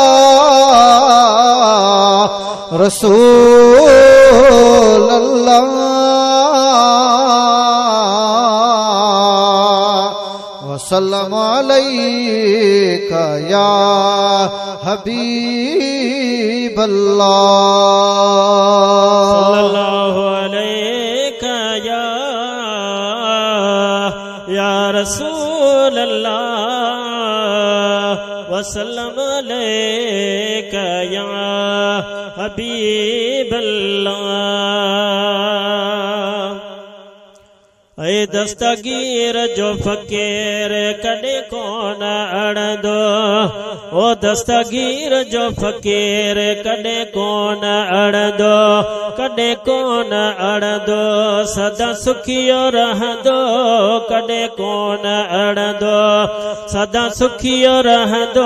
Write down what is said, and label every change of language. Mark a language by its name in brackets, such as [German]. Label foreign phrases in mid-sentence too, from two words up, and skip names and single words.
[Arabic] رسول الله وسلم عليك يا حبيب الله صلى الله عليك يا رسول الله وسلم عليك يا حبيب الله. [Sindhi] ऐ दस्तगीर जो फकीर कॾहिं कोन अड़ंदो, ओ दस्तगीर जो फकीर कॾहिं कोन अड़ंदो, कॾहिं कोन अड़ंदो, सदा सुखियो रहंदो, कॾहिं कोन अड़ंदो, सदा सुखियो रहंदो।